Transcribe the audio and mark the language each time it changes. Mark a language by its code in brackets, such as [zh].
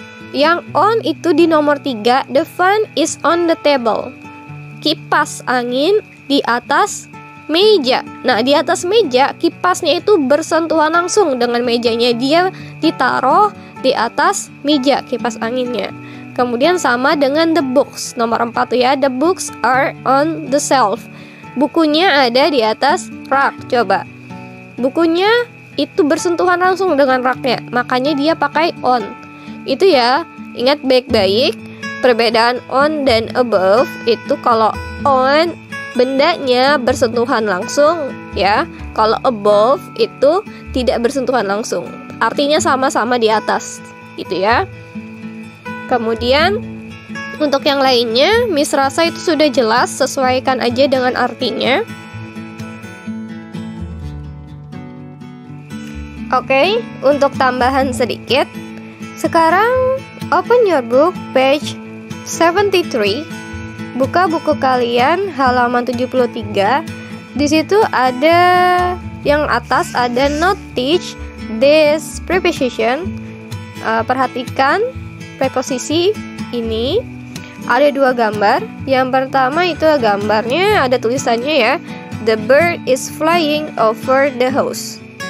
[id] Yang on itu di nomor 3, [en] the fan is on the table. [id] Kipas angin di atas meja. Nah, di atas meja kipasnya itu bersentuhan langsung dengan mejanya. Dia ditaruh di atas meja kipas anginnya. Kemudian sama dengan the books, nomor 4 tuh ya. [en] The books are on the shelf. [id] Bukunya ada di atas rak. Coba. Bukunya itu bersentuhan langsung dengan raknya, makanya dia pakai on. Itu ya, ingat baik-baik perbedaan on dan above. Itu kalau on bendanya bersentuhan langsung ya. Kalau above itu tidak bersentuhan langsung. Artinya sama-sama di atas gitu ya. Kemudian untuk yang lainnya, Miss rasa itu sudah jelas, sesuaikan aja dengan artinya. [en] Oke, [id] untuk tambahan sedikit. Sekarang [en] open your book page 73. [id] Buka buku kalian halaman 73. Di situ ada yang atas ada not teach this preposition. Perhatikan preposisi ini. Ada 2 gambar. Yang pertama itu gambarnya ada tulisannya ya. [en] The bird is flying over the house.